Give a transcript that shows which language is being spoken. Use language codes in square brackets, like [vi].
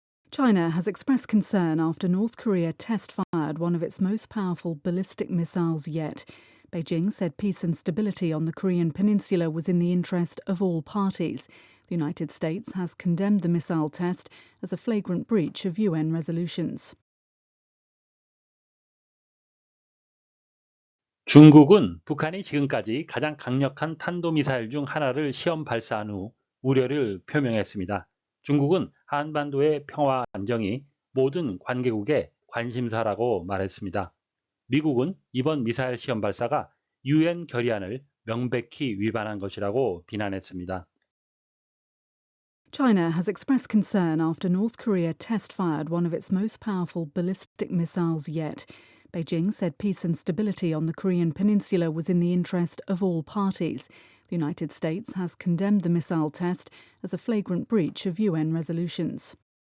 [en] China has expressed concern after North Korea test-fired one of its most powerful ballistic missiles yet. Beijing said peace and stability on the Korean peninsula was in the interest of all parties. The United States has condemned the missile test as a flagrant breach of UN resolutions. [ko] 중국은 북한이 지금까지 가장 강력한 탄도미사일 중 하나를 시험 발사한 후 우려를 표명했습니다. 중국은 한반도의 평화 안정이 모든 관계국의 관심사라고 말했습니다. 미국은 이번 미사일 시험 발사가 UN 결의안을 명백히 위반한 것이라고 비난했습니다. [en] China has expressed concern after North Korea test-fired one of its most powerful ballistic missiles yet. Beijing said peace and stability on the Korean peninsula was in the interest of all parties. The United States has condemned the missile test as a flagrant breach of UN resolutions.